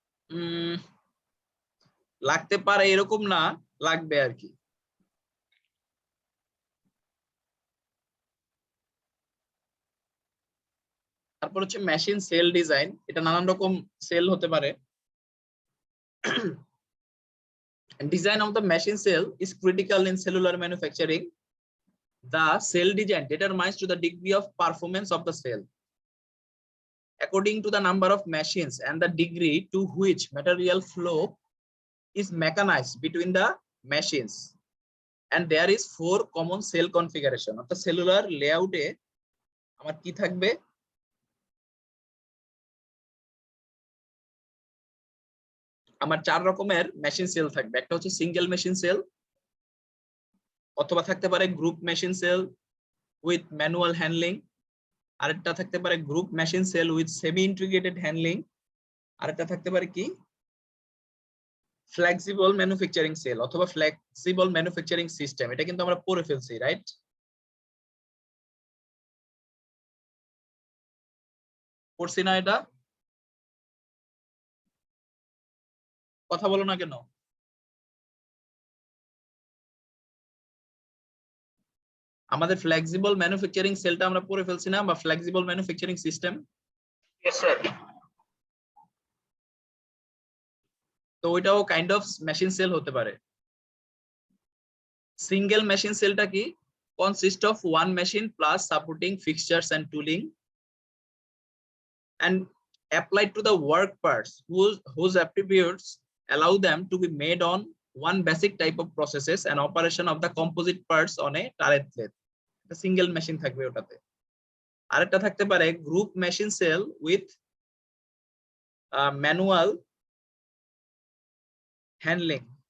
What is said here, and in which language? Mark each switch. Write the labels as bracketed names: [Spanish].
[Bangla] উম লাগতে পারে এরকম না, লাগবে আর কি। তারপর হচ্ছে মেশিন সেল ডিজাইন, এটা নানান রকম সেল হতে পারে। [English] Design of the machine cell is critical in cellular manufacturing. The cell design determines to the degree of performance of the cell according to the number of machines and the degree to which material flow is mechanized between the machines. And there is 4 common cell configuration. [Bangla] অর্থাৎ cellular layout এ আমার কি থাকবে? আমার 4 রকমের machine sell থাকবে। একটা হচ্ছে single machine sell, অথবা থাকতে পারে group machine sell with manual handling, আরেকটা থাকতে পারে group machine sell with semi integrated handling, আরেকটা থাকতে পারে কি ফ্লেক্সিবল ম্যানুফ্যাকচারিং সেল অথবা ফ্লেক্সিবল ম্যানুফ্যাকচারিং সিস্টেম। এটা কিন্তু আমরা পড়ে ফেলছি, রাইট? পড়ছি না এটা? কথা বলো না কেন? আমাদের ফ্লেক্সিবল ম্যানুফ্যাকচারিং সেলটা আমরা পড়ে ফেলছি না, বা flexible manufacturing system? [English] Yes, sir. [Bangla] তো ওইটাও কাইন্ড অফ মেশিন সেল হতে পারে। সিঙ্গেল মেশিন সেলটা কি? [English] consist of one machine plus supporting fixtures and tooling and applied to the work parts whose attributes allow them to be made on one basic type of processes and operation of the composite parts on a turret plate. [Bangla] Single machine থাকবে ওটাতে। আরেকটা থাকতে পারে group machine sell with manual handling.